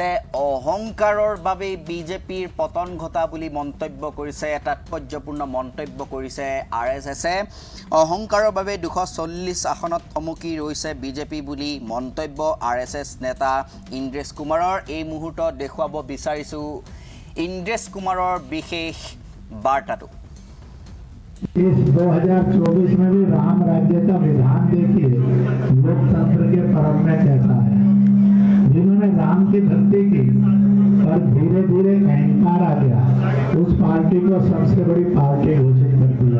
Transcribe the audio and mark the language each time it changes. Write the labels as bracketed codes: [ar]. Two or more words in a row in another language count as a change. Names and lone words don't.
[as] অহংকাৰৰ বাবেই বিজেপিৰ পতন ঘটা বুলি মন্তব্য কৰিছে, তাৎপৰ্যপূৰ্ণ মন্তব্য কৰিছে RSSে। অহংকাৰৰ বাবে 240 আসনত থমকি ৰৈছে বিজেপি বুলি মন্তব্য RSS নেতা ইন্দ্ৰেশ কুমাৰৰ। এই মুহূৰ্তত দেখুৱাব বিচাৰিছোঁ ইন্দ্ৰেশ কুমাৰৰ বিশেষ বাৰ্তাটো। [hi] इस 2024 में भी राम राज्य का विधान देखिए लोकतंत्र के परम में कैसा है। जिन्होंने राम की भक्ति की और धीरे धीरे अहंकार आ गया, उस पार्टी को सबसे बड़ी पार्टी घोषित कर दिया।